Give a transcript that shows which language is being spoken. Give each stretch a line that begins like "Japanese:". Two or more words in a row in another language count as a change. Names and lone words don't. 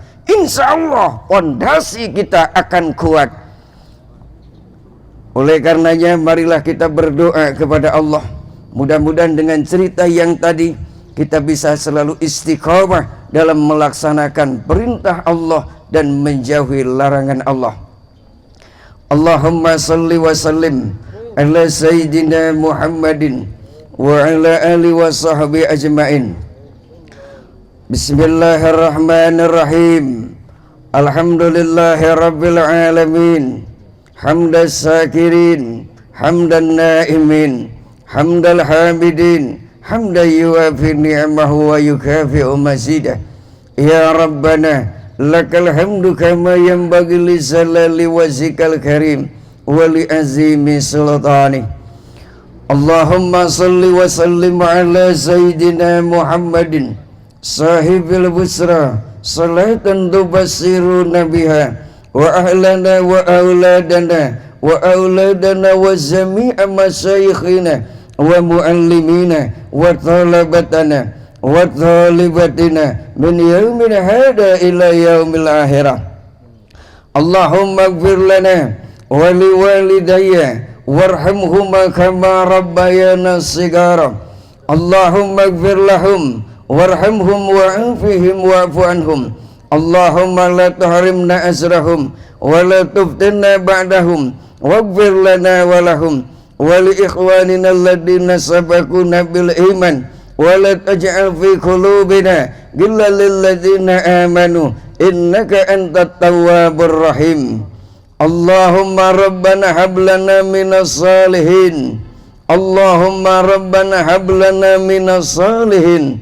Arabic: إن شاء الله
Indonesian: fondasi kita akan kuat. Oleh karenanya marilah kita berdoa kepada Allah. Mudah-mudahan dengan cerita yang tadi kita bisa selalu istiqomah dalam melaksanakan perintah Allah dan menjauhi larangan Allah.
Arabic: اللهم صل وسلم على سيدنا محمد وعلى آله وصحبه أجمعين. Bismillahirrahmanirrahim. الحمد لله رب العالمين. حمدا شاكرين حمدا ناعمين حمد الحامدين حمدا يوافي نعمه ويكافئ مزيده. يا ربنا لك الحمد كما ينبغي لجلال وجهك الكريم ولعظيم سلطانك. اللهم صل وسلم على سيدنا محمد صاحب البشرى صلاة تبشرنا بها وأهلنا وأولادنا وأولادنا وجميع مشايخنا ومعلمينا وطلابنا وطالباتنا من يوم هذا إلى يوم الآخرة. اللهم اغفر لنا ولوالدي وارحمهما كما ربيانا صغارا. اللهم اغفر لهم وارحمهم وعافهم واعف عنهم. اللهم لا تحرمنا أجرهم ولا تفتنا بعدهم واغفر لنا ولهم ولإخواننا الذين سبقونا بالإيمان ولا تجعل في قلوبنا غلا للذين آمنوا إنك أنت التواب الرحيم. اللهم ربنا هب لنا من الصالحين. اللهم ربنا هب لنا من الصالحين.